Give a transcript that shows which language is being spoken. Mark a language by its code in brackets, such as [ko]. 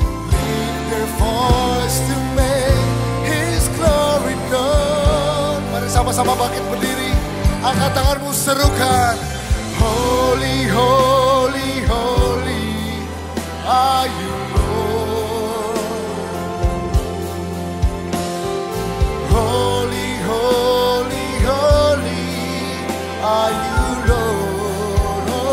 [en] Lift their voice to make His glory known. [id] Mari sama-sama bangkit berdiri. Angkat tanganmu, serukan. [en] Holy, holy, holy are you, Lord. Holy, holy, holy are you, Lord.